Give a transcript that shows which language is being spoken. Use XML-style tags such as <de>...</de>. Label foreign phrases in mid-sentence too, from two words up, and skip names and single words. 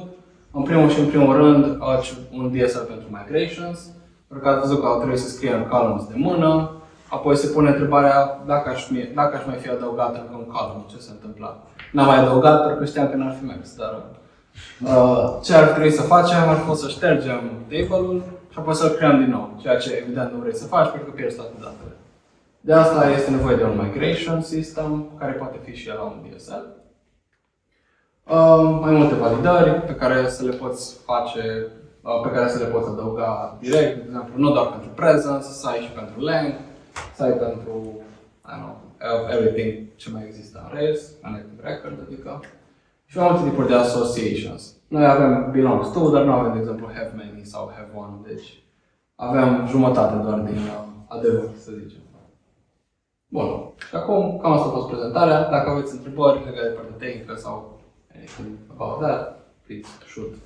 <ro>În primul rând, un DSL pentru migrations, pentru că ați văzut că au trebuit să scriem columns de mână, apoi se pune întrebarea dacă aș mai fi adăugat încă un column, ce se întâmpla. N-am mai adăugat pentru că știam că n-ar fi mers, dar ce ar trebui să facem ar fi să ștergem table-ul și apoi să-l creăm din nou, ceea ce evident nu vrei să faci pentru că pierzi toate datele. De asta este nevoie de un migration system, care poate fi și el la un DSL. Mai multe validări pe care să le poți face, pe care să le poți adăuga direct, de exemplu, nu doar pentru presence, să ai și pentru length, să ai pentru, everything ce mai există în Rails, în Active Record, adică. Și mai multe tipuri de associations. Noi avem</ro> <en>belongs to,</en> <ro>dar nu avem, de exemplu,</ro> <en>have many</en> <ro>sau</ro> <en>have one,</en> <ro>deci avem jumătate doar din adevăr, să zicem. Bun. Și acum, cam asta a fost prezentarea. Dacă aveți întrebări legate de partea tehnică sau</ro> <en>anything about that, please shoot.</en>